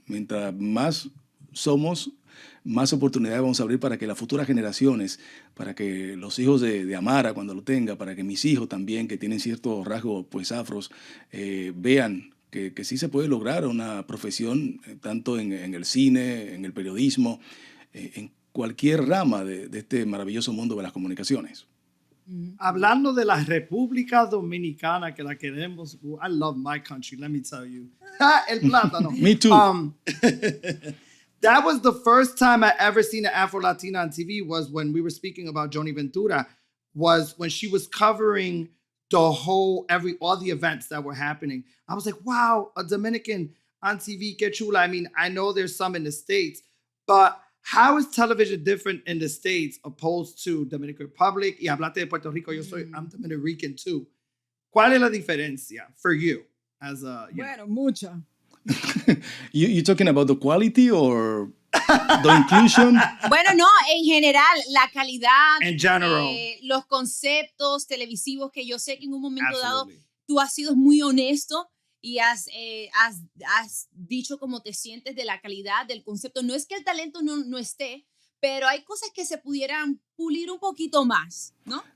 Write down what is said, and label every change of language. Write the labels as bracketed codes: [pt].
[es] Mientras más somos, más oportunidades vamos a abrir para que las futuras generaciones, para que los hijos de Amara, cuando lo tenga, para que mis hijos también, que tienen ciertos rasgos pues afros, vean que sí se puede lograr una profesión, tanto en el cine, en el periodismo, en cualquier rama de este maravilloso mundo de las comunicaciones. Hablando de la República Dominicana, que la queremos. [en] I love my country, let me tell you. [es] El plátano. [en] Me too. That was the first time I ever seen an Afro-Latina on TV was when we were speaking about Joni Ventura, was when she was covering all the events that were happening. I was like, wow, a Dominican on TV, [es] que chula. [en] I mean, I know there's some in the States, but how is television different in the States opposed to Dominican Republic? [es] Y hablaste de Puerto Rico, [en] I'm Dominican Rican too. [es] ¿Cuál es la diferencia [en] for you as a, [es] Bueno, mucha. [en] You talking about the quality or the inclusion? [es] Bueno, no, en general, la calidad, [en] in general? [es] los conceptos televisivos que yo sé que en un momento dado [en] Absolutely. [es] tú has sido muy honesto y has dicho cómo te sientes de la calidad del concepto. No es que el talento no esté, pero hay cosas que se pudieran pulir un poquito más, ¿no?